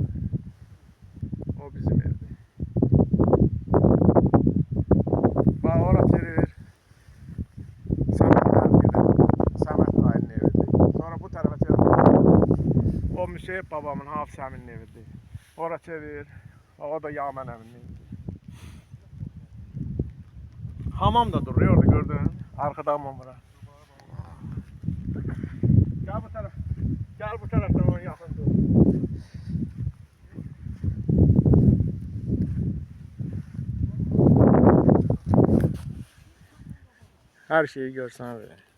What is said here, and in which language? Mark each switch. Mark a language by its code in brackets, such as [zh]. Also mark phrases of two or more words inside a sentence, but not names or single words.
[az] O bizim evdir. Bax, ora çevir. Səməd dayının evidir. Sonra bu tərəfə çevir. O Müseyib babamın, Hafız əminin evidir. Ora çevir. O da Yaman əminin evidir. [tr] Hamam da duruyor orada, gördün. Arkada hamam var. Gel bu taraf. Gel bu taraftan onu yakın dur. Her şeyi görsen böyle.